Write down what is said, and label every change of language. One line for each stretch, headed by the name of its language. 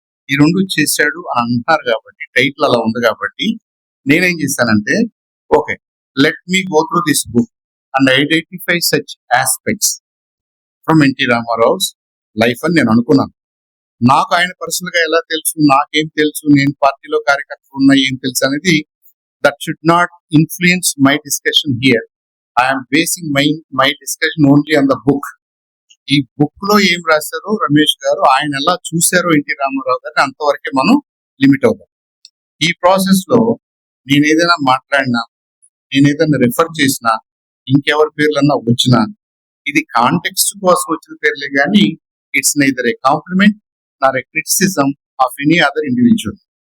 Telugu: ఈ 2 చేశాడు అని అంటున్నారు కాబట్టి, టైటిల్ అలా ఉంది కాబట్టి నేనేం చేశానంటే,
English: okay let me go through this book and identify such aspects from NT Rama Rao's life
Telugu: అని నేను అనుకున్నాను. నాకు ఆయన పర్సనల్ గా ఎలా తెలుసు, నాకేం తెలుసు, నేను పార్టీలో కార్యకర్తలు ఉన్నా ఏం తెలుసు అనేది,
English: that should not influence my discussion here. I am basing my discussion only on the book.
Telugu: ఈ బుక్ లో ఏం రాశారో రమేష్ గారు, ఆయన ఎలా చూశారో ఎన్టీ రామారావు గారిని, అంతవరకే మనం లిమిట్ అవుతాం. ఈ ప్రాసెస్ లో నేను ఏదైనా మాట్లాడినా, నేను ఏదైనా రిఫర్ చేసినా, ఇంకెవరి పేర్లన్నా వచ్చినా, ఇది కాంటెక్స్ట్ కోసం వచ్చిన పేర్లే కానీ
English: It's neither a compliment nor a criticism of any other individual.